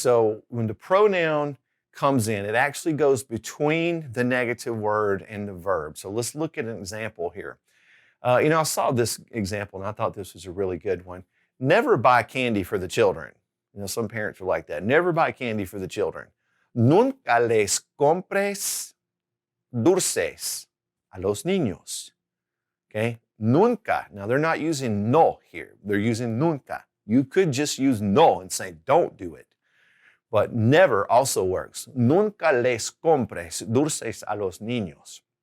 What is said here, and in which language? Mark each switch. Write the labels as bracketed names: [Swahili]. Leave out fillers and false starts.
[English] So when the pronoun comes in, it actually goes between the negative word and the verb. So let's look at an example here. I saw this example, and I thought this was a really good one. Never buy candy for the children. Some parents are like that. Never buy candy for the children. [Spanish] Nunca les compres dulces a los niños. [English] Okay? Nunca. Now, they're not using no here. They're using nunca. You could just use no and say, don't do it. But never also works. [Spanish] Nunca les compres dulces a los niños.